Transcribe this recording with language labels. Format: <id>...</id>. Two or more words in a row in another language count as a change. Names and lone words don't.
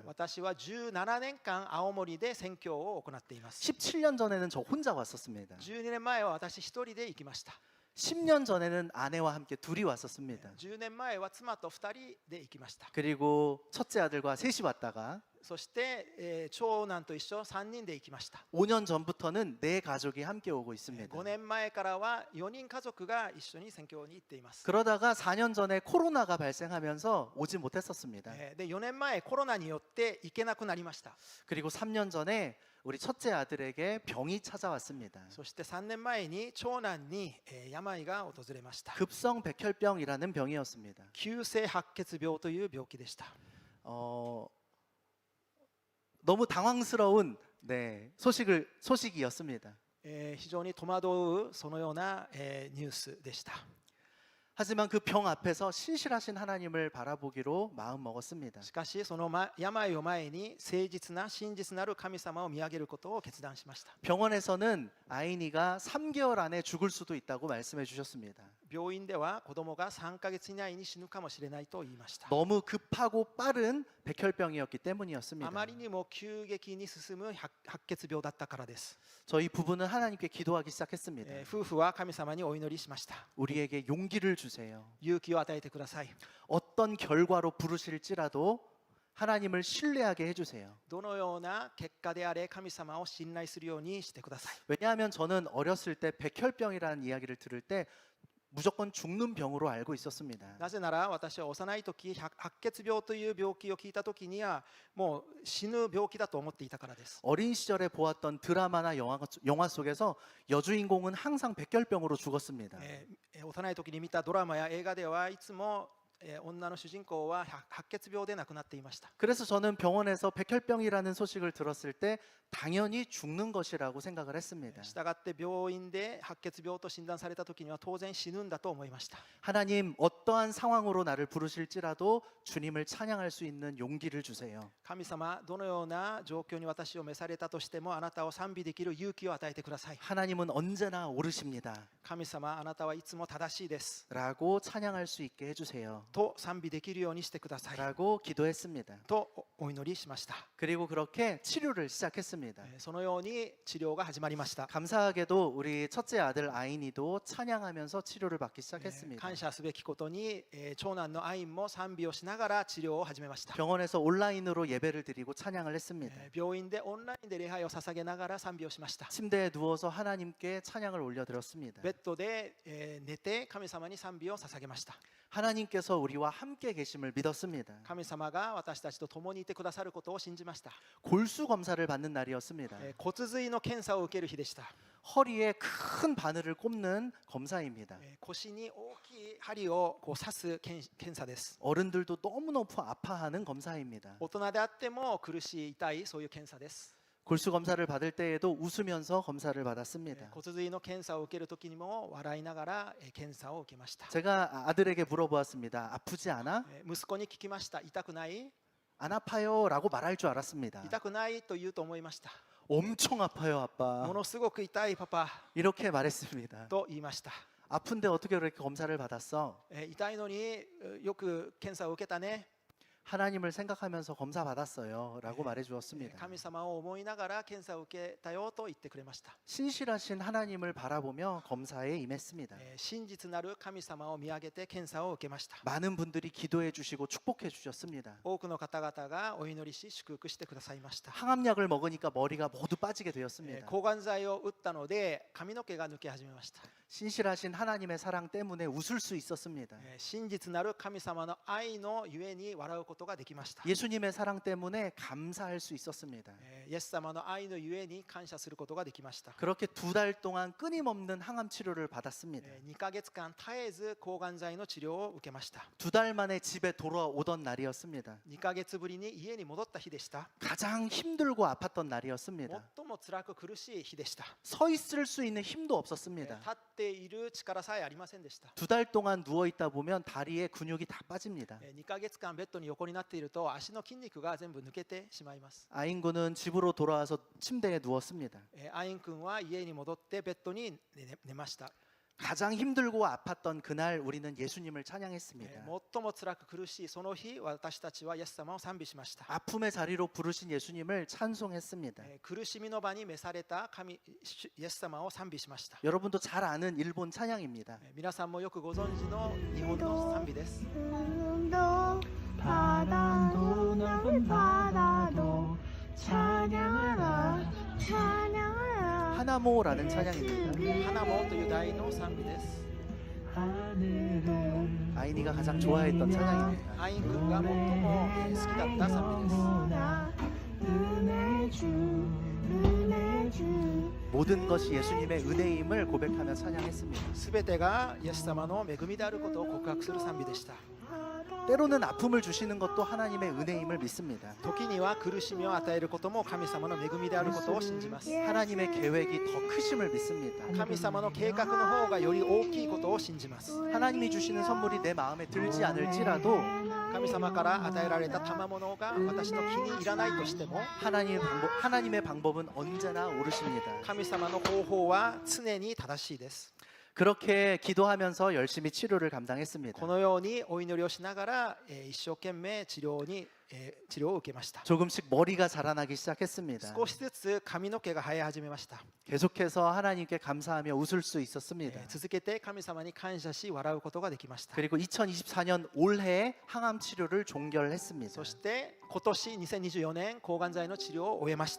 <ja>私は17年間青森で宣教を行っています。</ja> <ko>17년 전에는 저 혼자 왔었습니다.</ko> <ja>12 年前は私一人で行きました。</ja> <ko>10년 전에는 아내와 함께 둘이 왔었습니다.</ko> <ja>10 年前は妻と2人で行きました。</ja> <ko>그리고 첫째 아들과 셋이 왔다가</ko> <ja>そして、長男と一緒3人で行きました。</ja> <ko>5년 전부터는 네 가족이 함께 오고 있습니다.</ko> <ja>5 年前からは4人家族が一緒に宣教に行っています。</ja> <ko>그러다가 4년 전에 코로나가 발생하면서 오지 못했었습니다.</ko> <ja>で4年前コロナによって行けなくなりました。</ja> <ko>그리고 3년 전에 우리 첫째 아들에게 병이 찾아왔습니다.</ko> <ja>そして3年前に長男に病が訪れました。</ja> <ko>급성 백혈병이라는 병이었습니다.</ko> <ja>急性白血病という病気でした。</ja> <ko>너무 당황스러운 네, 소식이었습니다.</ko> <ja>非常に戸惑うそのような、ニュースでした。</ja> <ko>하지만 그 병 앞에서 신실하신 하나님을 바라보기로 마음 먹었습니다.</ko> <ja>しかしその病を前に誠実な真実なる神様を見上げることを決断しました。</ja> <ko>병원에서는 아이니가 3개월 안에 죽을 수도 있다고 말씀해 주셨습니다.</ko> <ja>病院では子供が3ヶ月以内に死ぬかもしれないと言いました。</ja> <ko>너무 급하고 빠른 백혈병이었기</ko> <ja>あ</ja> <ko>때문이었습니다.</ko> <ja>まりにも急激に進む白血病だったからです。</ja> <ko>저희 부부는 하나님께 기도하기 시작했습니다.</ko> <ja>夫婦は神様にお祈りしました。</ja> <ko>우리에게 용기를 주세요.</ko> <ja>勇気を与えてください。</ja> <ko>어떤 결과로 부르실지라도 하나님을 신뢰하게 해주세요.</ko> <ja>どのような結果であれ神様を信頼するようにしてください。</ja> <ko>왜냐하면 저는 어렸을 때 백혈병이라는 이야기를 들을 때 무조건 죽는 병으로 알고 있었습니다.</ko> <ja>なぜなら私は幼い時白血病という病気を聞いた時にはもう死ぬ病気だと思っていたからです。</ja> <ko>어린 시절에 보았던 드라마나 영화 속에서 여주인공은 항상 백혈병으로 죽었습니다.</ko> <ja>幼い時に見たドラマや映画ではいつも女の主人公は白血病で亡くなっていました。</ja> <ko>그래서 저는 병원에서 백혈병이라는 소식을 들었을 때 당연히 죽는 것이라고 생각을 했습니다.</ko> <ja>したがって病院で白血病と診断された時には当然死ぬんだと思いました。</ja> <ko>하나님 어떠한 상황으로 나를 부르실지라도 주님을 찬양할 수 있는 용기를 주세요.</ko> <ja>神様どのような状況に私を召されたとしてもあなたを賛美できる勇気を与えてください。</ja> <ko>하나님은 언제나 옳으십니다.</ko> <ja>神様あなたはいつも正しいです</ja> <ko>라고 찬양할 수 있게 해주세요.</ko> <ja>と賛美できるようにしてください</ja> <ko>라고 기도했습니다.</ko> <ja>とお祈りしました。</ja> <ko>그리고 그렇게 치료를 시작했습니다.</ko> <ja>そのように治療が始まりました。</ja> <ko>감사하게도 우리 첫째 아들 아인이도 찬양하면서 치료를 받기 시작했습니다.</ko> <ja>感謝すべきことに長男のアインも賛美をしながら治療を始めました。</ja> <ko>병원에서 온라인으로 예배를 드리고 찬양을 했습니다.</ko> <ja>病院でオンラインで礼拝を捧げながら賛美をしました。</ja> <ko>침대에 누워서 하나님께 찬양을 올려드렸습니다.</ko> <ja>ベッドで寝て神様に賛美を捧げました。</ja> <ko>하나님께서 우리와 함께 계심을 믿었습니다.</ko> <ja>神様が私たちと共にいてくださることを信じました。</ja> <ko>골수 검사를 받는 날이었습니다.</ko> <ja>骨髄の検査を受ける日でした。</ja> <ko>허리에 큰 바늘을 꼽는 검사입니다.</ko> <ja>腰に大きい針をこう刺す検査です。</ja> <ko>어른들도 너무너무 아파하는 검사입니다.</ko> <ja>大人であっても苦しい痛いそういう検査です。</ja> <ko>골수 검사를 받을 때에도 웃으면서 검사를 받았습니다.</ko> <ja>骨髄の検査を受ける時にも笑いながら検査を受けました。</ja> <ko>제가 아들에게 물어보았습니다. 아프지 않아?</ko> <ja>息子に聞きました。痛くない？</ja> <ko>안 아파요 라고 말할 줄 알았습니다.</ko> <ja>痛くないと言うと思いました。</ja> <ko>엄청 아파요 아빠.</ko> <ja>ものすごく痛いパパ</ja> <ko>이렇게 말했습니다.</ko> <ja>と言いました。</ja> <ko>아픈데 어떻게 그렇게 검사를 받았어?</ko> <ja>痛いのによく検査を受けたね。</ja> <ko>하나님을 생각하면서 검사 받았어요 라고 말해 주었습니다.</ko> <ja>神様を思いながら検査を受けたよと言ってくれました。</ja> <ko>신실하신 하나님을 바라보며 검사에 임했습니다.</ko> <ja>真実なる神様を見上げて検査を受けました。</ja> <ko>많은 분들이 기도해 주시고 축복해 주셨습니다.</ko> <ja>多くの方々がお祈りし祝福してくださいました。</ja> <ko>항암약을 먹으니까 머리가 모두 빠지게 되었습니다.</ko> <ja>抗がん剤を打ったので髪の毛が抜け始めました。</ja> <ko>신실하신 하나님의 사랑 때문에 웃을 수 있었습니다.</ko> <ja>真実なる神様の愛のゆえに笑うことができました。</ja> <ko>예수님의 사랑 때문에 감사할 수 있었습니다.</ko> <ja>イエス様の愛のゆえに感謝することができました。</ja> <ko>그렇게 2달 동안 끊임없는 항암 치료를 받았습니다.</ko> <ja>2 ヶ月間絶えず抗がん剤の治療を受けました。</ja> <ko>2달 만에 집에 돌아오던 날이었습니다.</ko> <ja>2 ヶ月ぶりに家に戻った日でした。</ja> <ko>가장 힘들고 아팠던 날이었습니다.</ko> <ja>最も辛く苦しい日でした。</ja> <ko>서 있을 수 있는 힘도 없었습니다.</ko> <ja>立っている力さえありませんでした。</ja> <ko>2달 동안 누워 있다 보면 다리에 근육이 다 빠집니다.</ko> <ja>2 ヶ月間ベッドに横になっていると足の筋肉が全部抜けてしまいます。</ja> <ko>아인군은 집으로 돌아와서 침대에 누웠습니다.</ko> <ja>アイン君は家に戻ってベッドに寝ました。</ja> <ko>가장 힘들고 아팠던 그날 우리는 예수님을 찬양했습니다.</ko> <ja>最も辛く苦しいその日私たちはイエス様を賛美しました。</ja> <ko>아픔의 자리로 부르신 예수님을 찬송했습니다.</ko> <ja>苦しみの場に召された神イエス様を賛美しました。</ja> <ko>여러분도 잘 아는 일본 찬양입니다.</ko> <ja>皆さんもよくご存知の日本の賛美です。</ja> <ko>바다도 넓은 바다도 찬양하라 찬양하라 하나모라는 찬양입니다.</ko> <ja>花もという題の賛美です。</ja> <ko>하늘을 아이니가 가장 좋아했던 찬양입니다.</ko> <ja>アイン君が最も好きだった賛美です。</ja> <ko>보다 은혜 주 은혜 주 모든 것이 예수님의 은혜임을 고백하며 찬양했습니다.</ko> <ja>すべてがイエス様の恵みであることを告白する賛美でした。</ja> <ko>때로는 아픔을 주시는 것도 하나님의 은혜임을 믿습니다.</ko> <ja>時には苦しみを与えることも神様の恵みであることを信じます。</ja> <ko>하나님의 계획이 더 크심을 믿습니다.</ko> <ja>神様の計画の方がより大きいことを信じます。</ja> <ko>하나님이 주시는 선물이 내 마음에 들지 않을지라도</ko> <ja>神様から与えられた賜物が私の気に入らないとしても、</ja> <ko>하나님의 방법은 언제나 옳으십니다.</ko> <ja>神様の方法は常に正しいです。</ja> <ko>그렇게 기도하면서 열심히 치료를 감당했습니다.</ko> <ja>このようにお祈りをしながら、一生懸命治療を受けました。</ja> <ko>조금씩 머리가 자라나기 시작했습니다.</ko> <ja>少しずつ髪の毛が生え始めました。</ja> <ko>계속해서 하나님께 감사하며 웃을 수 있었습니다.</ko> <ja>続けて神様に感謝し笑うことができました。</ja> <ko>그리고 2024년 올해에 항암 치료를 종결했습니다.</ko> <ja>そして今年2024年抗がん剤の治療を終えました。</ja>